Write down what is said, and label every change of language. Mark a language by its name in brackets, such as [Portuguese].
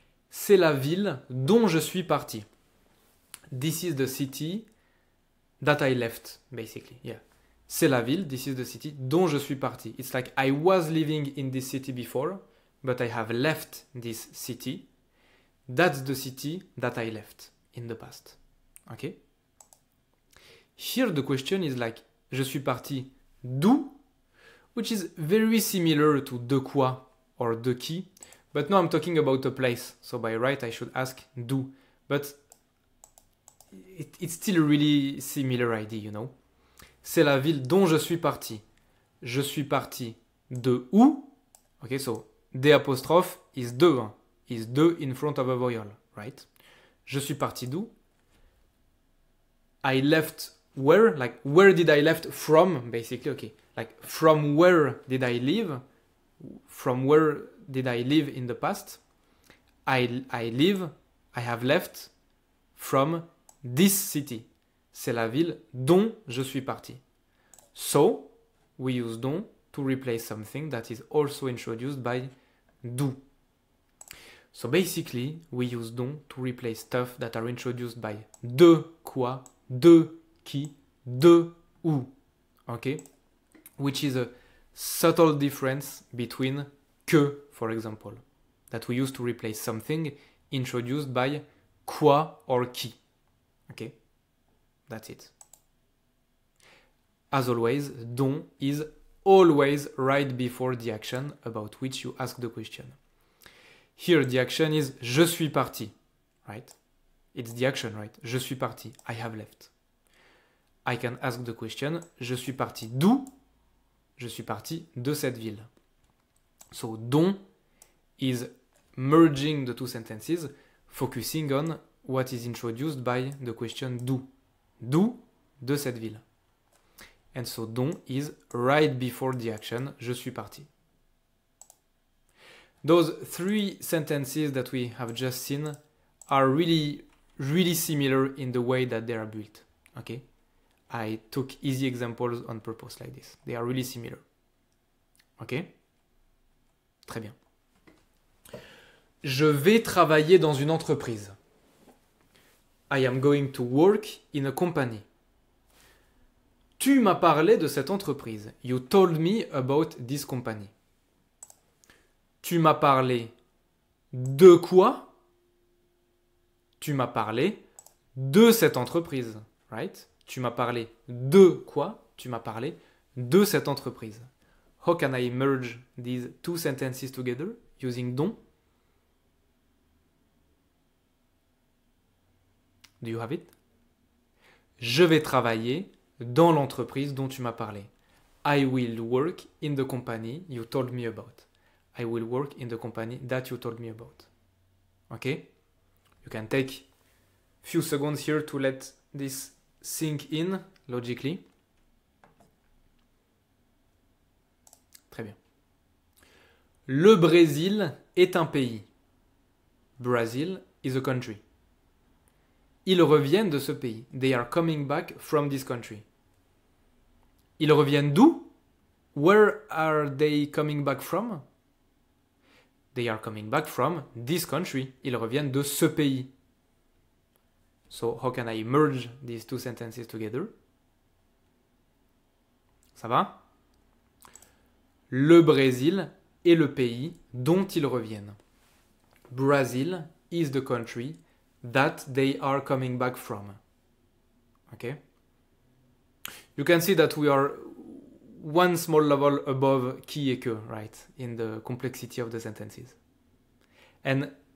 [French] C'est la ville dont je suis parti. [English] This is the city that I left, basically. Yeah. [French] C'est la ville, [English] this is the city, [French] dont je suis parti. [English] It's like I was living in this city before, but I have left this city. That's the city that I left in the past. Okay? Here the question is like, [French] je suis parti d'où? [English] Which is very similar to [French] de quoi [English] or [French] de qui. [English] But now I'm talking about a place. So by right, I should ask d'où. But it's still a really similar idea, you know. [French] C'est la ville dont je suis parti. Je suis parti de où? [English] Okay, so the apostrophe is de. Is de in front of a vowel, right? [French] Je suis parti d'où? [English] I left where? Like, where did I left from? Basically, okay. Like, from where did I live? From where did I live in the past? I have left from this city. C'est la ville dont je suis parti. So, we use dont to replace something that is also introduced by d'où. So basically, we use dont to replace stuff that are introduced by [French] de quoi, de qui, de où. [English] Okay? Which is a subtle difference between que, for example, that we use to replace something introduced by quoi or qui. Okay? That's it. As always, dont is always right before the action about which you ask the question. Here the action is [French] je suis parti, [English] right? It's the action, right? [French] Je suis parti. [English] I have left. I can ask the question [French] je suis parti d'où? Je suis parti de cette ville. [English] So dont is merging the two sentences, focusing on what is introduced by the question d'où. [French] D'où? De cette ville. [English] And so dont is right before the action [French] je suis parti. [English] Those three sentences that we have just seen are really, really similar in the way that they are built. Okay? I took easy examples on purpose like this. They are really similar. [French] Ok? Très bien. Je vais travailler dans une entreprise. [English] I am going to work in a company. [French] Tu m'as parlé de cette entreprise. [English] You told me about this company. [French] Tu m'as parlé de quoi? Tu m'as parlé de cette entreprise, right? Tu m'as parlé de quoi? Tu m'as parlé de cette entreprise. [English] How can I merge these two sentences together using dont? Do you have it? [French] Je vais travailler dans l'entreprise dont tu m'as parlé. [English] I will work in the company you told me about. I will work in the company that you told me about. Okay? You can take a few seconds here to let this sink in logically. [French] Très bien. Le Brésil est un pays. [English] Brazil is a country. [French] Ils reviennent de ce pays. [English] They are coming back from this country. [French] Ils reviennent d'où? [English] Where are they coming back from? They are coming back from this country. [French] Ils reviennent de ce pays. [English] So, how can I merge these two sentences together? [French] Ça va? Le Brésil est le pays dont ils reviennent. [English] Brazil is the country that they are coming back from. Okay? You can see that we are one small level above [French] qui et que, [English] right? In the complexity of the sentences. And